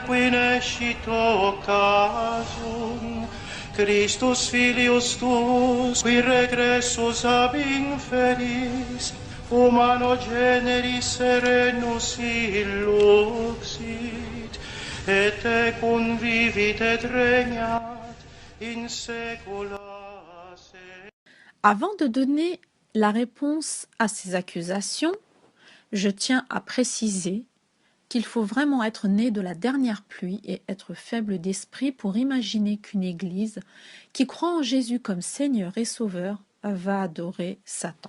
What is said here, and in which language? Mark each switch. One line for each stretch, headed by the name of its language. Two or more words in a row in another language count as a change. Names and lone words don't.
Latin: qui nescit occasum, Christus filius tuus, qui regressus ab inferis, humano generis serenus illuxit, et tecum vivit et regnat in saecula saeculorum.
French: Avant de donner la réponse à ces accusations, je tiens à préciser qu'il faut vraiment être né de la dernière pluie et être faible d'esprit pour imaginer qu'une église qui croit en Jésus comme Seigneur et Sauveur va adorer Satan.